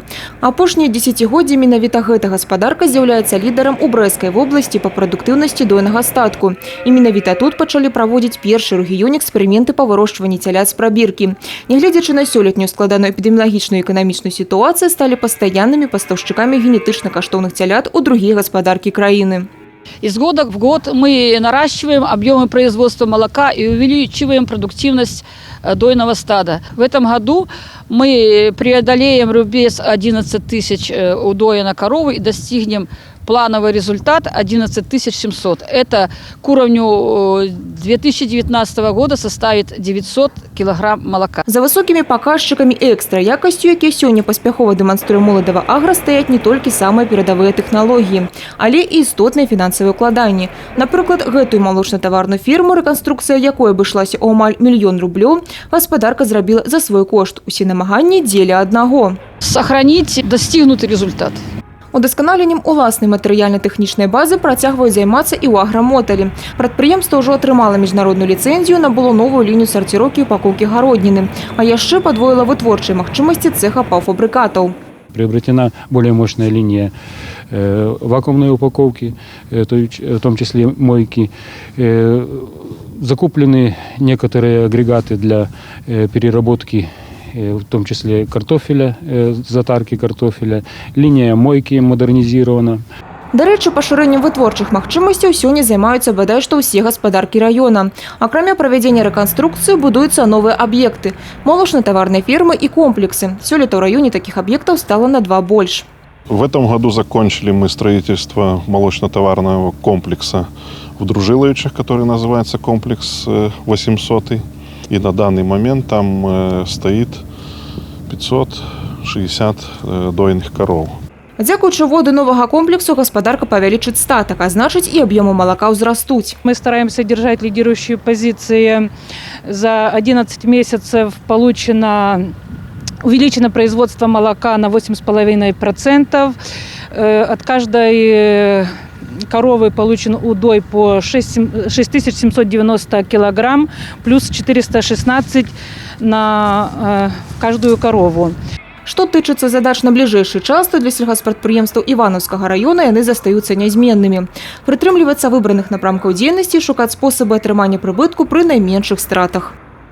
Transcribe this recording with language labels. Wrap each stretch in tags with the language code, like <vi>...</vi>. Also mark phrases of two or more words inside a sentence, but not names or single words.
<be>Апошнія дзесяцігоддзі менавіта гэта гаспадарка з'яўляецца лідарам у Брэсцкай вобласці па прадуктыўнасці дойнага статку. І менавіта тут пачалі праводзіць першы ў рэгіёне эксперыменты па вырошчванні цялят з прабіркі. Нягледзячы на сёлетнюю складаную эпідэміялагічную і эканамічную сітуацыю, сталі пастаяннымі пастаўшчыкамі генетычна каштоўных цялят у другія гаспадаркі краіны.</be> <ru>Из года в год мы наращиваем объемы производства молока и увеличиваем продуктивность дойного стада. В этом году мы преодолеем рубеж 11 тысяч удоя на коровы и достигнем плановый результат 11 700. Это к уровню 2019 года составит 900 килограмм молока. За высокими показчиками</ru> <be>и экстра якостью, якія сёння паспяхова дэманструе «Молодава Агра», стаяць не толькі самыя перадавыя тэхналогіі, але і істотныя фінансавыя ўкладанні. Напрыклад, гэтую малочна-таварную фірму, рэканструкцыя якой абышлася ў амаль 1 000 000 рублёў, гаспадарка зрабіла за свой кошт. Усе намаганні дзеля аднаго.</be> <ru>Сохранить достигнутый результат.</ru> <be>Удасканаленнем уласнай матэрыяльна-тэхнічнай базы працягваюць займацца і ў аграмоталі. Прадпрыемства ўжо атрымала міжнародную ліцэнзію, набыло новую лінію сарціроўкі і упакоўкі гародніны, а яшчэ падвоіла вытворчыя магчымасці цеха паўфабрыкатаў.</be> <ru>Приобретена более мощная линия вакуумной упаковки, в том числе мойки. Закуплены некоторые агрегаты для переработки, в том числе картофеля, затарки картофеля. Линия мойки модернизирована.</ru> <be>Дарэчы, пашырэннем вытворчых магчымасцяў сёння займаюцца бадай што ўсе гаспадаркі раёна. Акрамя правядзення рэканструкцыі будуюцца новыя аб'екты –</be> <ru>молочно-товарные фермы и комплексы.</ru> <be>Сёлета ў раёне</be> <ru>таких объектов стало на 2 больше. В этом году закончили мы строительство молочно-товарного комплекса в Дружиловичах, который называется комплекс 800. И на данный момент там стоит 560 дойных коров.</ru> <be>Дзякуючы воду нового комплексу гаспадарка павялічыць статак, а значыць і аб'ёмы молока ўзрастуць.</be> <ru>Мы стараемся держать лидирующие позиции. За 11 месяцев увеличено производство молока на 8,5%. От каждой коровы получен удой по 6790 килограмм, плюс 416 на каждую корову.</ru> <be>Што тычыцца задач на бліжэйшы час, то для сельхозпрадпрыемстваў Іванаўскага района яны застаюцца нязменнымі. Прытрымлівацца выбраных напрамкаў дзейнасці, шукаць спосабы атрымання прыбытку пры найменшых стратах.</be>